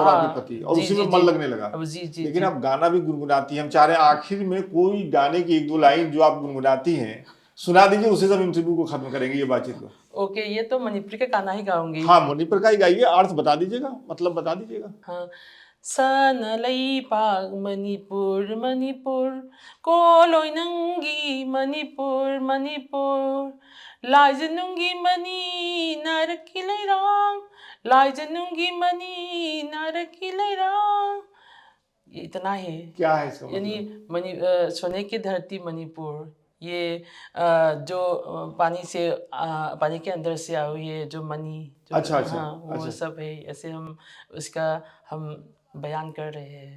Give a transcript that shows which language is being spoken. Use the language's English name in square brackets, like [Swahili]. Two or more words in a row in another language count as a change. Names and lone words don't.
[Hindi] और आपके हाँ। पति, और जी, उसी जी, में मन जी। लगने लगा। अब जी, जी, लेकिन जी। आप गाना भी गुनगुनाती हैं। हम चाह रहे हैं आखिर में कोई गाने की एक दो लाइन जो आप गुनगुनाती हैं सुना दीजिए, उससे सब इंटरव्यू को खत्म करेंगे, ये बातचीत को। ओके, ये तो मणिपुरी का गाना ही गाऊँगी। हाँ, मणिपुर का ही गाइए, अर्थ बता दीजिएगा, मतलब बता दीजिएगा। हाँ। [Manipuri] Sana leipag Manipur, Manipur, Koloy nanggi Manipur, Manipur, Lai janungi mani narakilay rang, Lai janungi mani narakilay rang। [Hindi] ये इतना है। क्या है इसका यानी मतलब? सोने की धरती मणिपुर, ये जो पानी से पानी के अंदर से आई हुई है जो मनी, जो अच्छा अच्छा हाँ, वो अच्छा। सब है। ऐसे हम उसका हम बयान कर रहे हैं।